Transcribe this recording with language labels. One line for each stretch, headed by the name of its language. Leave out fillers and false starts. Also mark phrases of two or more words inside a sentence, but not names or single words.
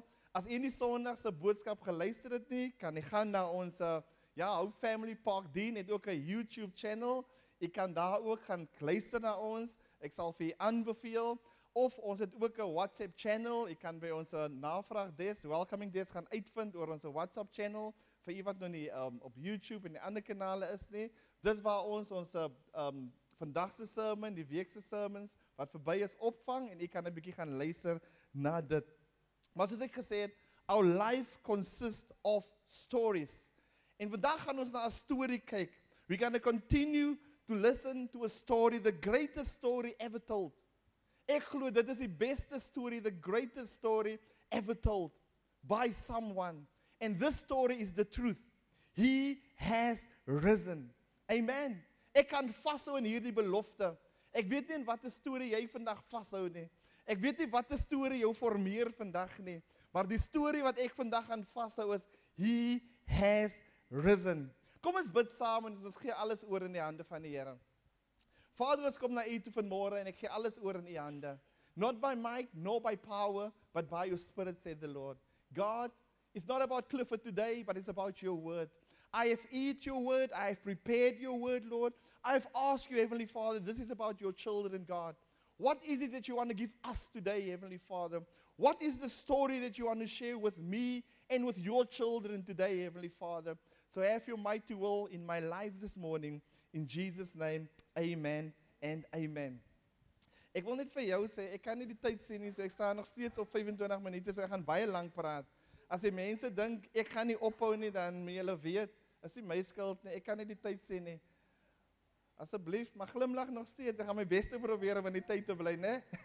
Afrikaans: As u nie Sondag se boodskap geluister het nie, kan jy gaan na ons Hope Family Park Dien, het ook 'n YouTube channel. Jy kan daar ook gaan luister na ons. Ek sal vir u aanbeveel. Of ons het ook 'n WhatsApp channel. Jy kan by ons navraag desk,
English: welcoming desk
Afrikaans: gaan uitvind oor ons WhatsApp channel. Vir u wat nog nie op YouTube en die ander kanale is nie. Dit waar ons vandag se sermon, die week se sermons wat verby is opvang en u kan 'n bietjie gaan luister na dit. Maar soos ek gesê het,
English: our life consists of stories.
Afrikaans: En vandag gaan ons na 'n storie kyk.
English: We're going to continue to listen to a story, the greatest story ever told.
Afrikaans: Ek glo dit is die beste storie,
English: the greatest story ever told by someone. And this story is the truth. He has risen. Amen.
Afrikaans: Ek kan vashou in hierdie belofte. Ek weet nie in watter storie jy vandag vashou nie. Ek weet nie watter storie jou formeer vandag nie. Maar die storie wat ek vandag gaan vashou is,
English: He has risen.
Afrikaans: Kom ons bid saam en ons gee alles oor in die hande van die Here. Vader, ons kom na u toe vanmôre en ek gee alles oor in u hande.
English: Not by might, nor by power, but by your spirit, said the Lord. God, it's not about Clifford today, but it's about your word. I have eaten your word, I have prepared your word, Lord. I have asked you, Heavenly Father, this is about your children, God. What is it that you want to give us today, Heavenly Father? What is the story that you want to share with me and with your children today, Heavenly Father? So have your mighty will in my life this morning. In Jesus' name, amen and amen.
Afrikaans: Ek wil net vir jou sê, ek kan nie die tyd sien nie, so ek staan nog steeds op 25 minute, so ek gaan baie lank praat. As die mense dink, ek gaan nie ophou nie, dan moet julle weet, is nie my skuld nie, ek kan nie die tyd sien nie. Asseblief, maar glimlag nog steeds, ek gaan my beste probeer om in die tyd te bly, né?